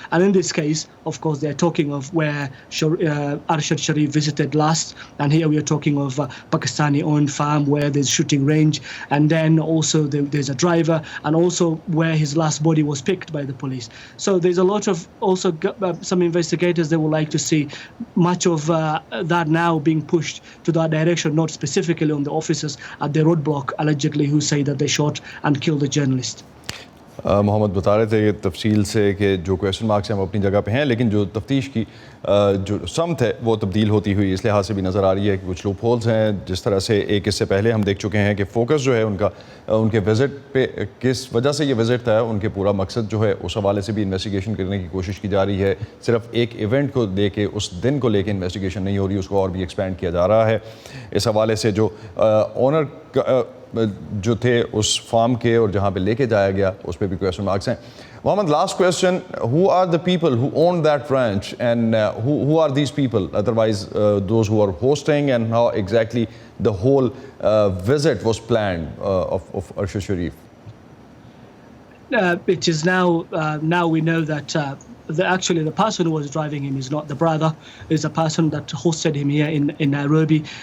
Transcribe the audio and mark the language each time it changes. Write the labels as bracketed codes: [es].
[en] And in this case, of course, they're talking of where Arshad Sharif visited last, and here we are talking of Pakistani-owned farm where there's shooting range, and then also there's a driver, and also where his last body was picked by the police. So there's a lot of also some investigators, they would like to see much of that now being pushed to that direction, not specifically on the officers at the roadblock allegedly who say that they shot and killed the journalist. [ur] محمد بتا رہے تھے تفصیل سے کہ جو question marks ہیں وہ اپنی جگہ پہ ہیں، لیکن جو تفتیش کی جو سمت ہے وہ تبدیل ہوتی ہوئی اس لحاظ سے بھی نظر آ رہی ہے کہ کچھ لوپ ہولز ہیں. جس طرح سے ایک اس سے پہلے ہم دیکھ چکے ہیں کہ فوکس جو ہے ان کے وزٹ پہ کس وجہ سے یہ وزٹ تھا، ان کے پورا مقصد جو ہے اس حوالے سے بھی انویسٹیگیشن کرنے کی کوشش کی جا رہی ہے. صرف ایک ایونٹ کو لے کے، اس دن کو لے کے انویسٹیگیشن نہیں ہو رہی، اس کو اور بھی ایکسپینڈ کیا جا رہا ہے. اس حوالے سے جو اونر جو تھے اس فارم کے اور جہاں پہ لے کے جایا گیا اس پہ بھی کویسچن مارکس ہیں. [en] Muhammad, last question, who are the people who own that ranch and who are these people, otherwise those who are hosting, and how exactly the whole visit was planned of Arshad Sharif? It is now we know that actually the person who was driving him is not the brother, is a person that hosted him here in Nairobi.